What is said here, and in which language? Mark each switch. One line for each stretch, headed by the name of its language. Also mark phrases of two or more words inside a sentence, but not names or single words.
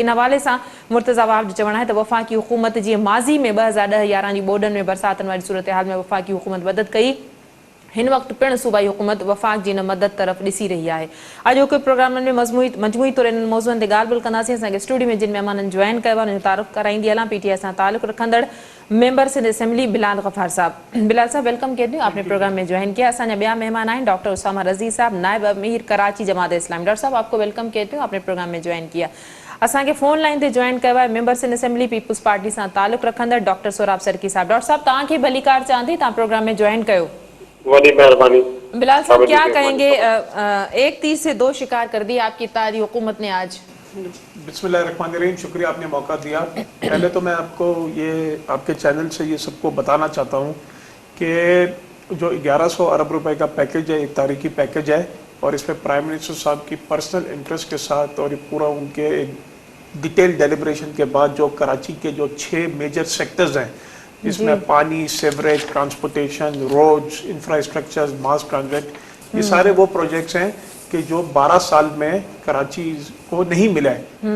Sindhi: इन हवाले सां मुर्तज़ा वाहब जो चवणु आहे त वफ़ाक़ी हुकूमत जीअं माज़ी में 2010-11 जी ॿोॾनि में बरसातनि वारी सूरत हाल में वफ़ाक़ी हुकूमत मदद कई, हिन वक़्तु पिणु सूबाई हुकूमत वफ़ाक़ जी इन मदद तरफ़ ॾिसी रही आहे। अॼोके प्रोग्रामनि में मजमूई तौरु इन मौज़ूअनि ते ॻाल्हि ॿोल कंदासीं। असांखे स्टूडियो में जिन महिमाननि जॉइन कयो आहे उन्हनि जो तारुफ़ कराईंदी हलां। PTI सां ताल्लुक़ रखंदड़ मेंबर सिंध असेंबली बिलाल गफ़ार साहब।
Urdu: بلال صاحب، ویلکم کہتے ہیں، آپ نے پروگرام میں جوائن کیا.
Sindhi: असांजा ॿिया मेहमान आहिनि डॉक्टर उसामा रज़ी साहब, नायब अमीर कराची जमात इस्लामी।
Urdu: ڈاکٹر صاحب، آپ کو ویلکم کہتے ہو، آپ نے پروگرام میں جوائن کیا.
Sindhi: असांखे फ़ोन लाइन ते जॉइन कयो आहे मेंबर सिंध असेंबली पीपल्स पार्टी सां ताल्लुक़ रखंदड़ डॉक्टर सोराब सरकी साहब। डॉक्टर साहब, तव्हांखे भली कार चवां थी, तव्हां प्रोग्राम में जॉइन कयो।
Urdu: بڑی مہربانی. بلال صاحب، کیا کہیں گے? ایک تیر سے دو شکار کر دیا آپ کی اتحادی حکومت نے آج. بسم اللہ الرحمن الرحیم، شکریہ آپ نے موقع دیا. پہلے تو میں آپ کو یہ آپ کے چینل سے یہ سب کو بتانا چاہتا ہوں کہ جو 1100 ارب روپے کا پیکج ہے، ایک تاریخی پیکج ہے اور اس پر
English: prime minister
Urdu: صاحب کی
English: personal interest
Urdu: کے ساتھ اور یہ پورا ان کے
English: detail deliberation
Urdu: کے بعد جو کراچی کے جو 6
English: major sectors
Urdu: ہیں جس میں پانی، سیوریج، ٹرانسپورٹیشن، روڈز، انفراسٹرکچر,
English: mass transit,
Urdu: یہ سارے وہ پروجیکٹس ہیں کہ جو 12 سال میں کراچی کو نہیں ملا ہے.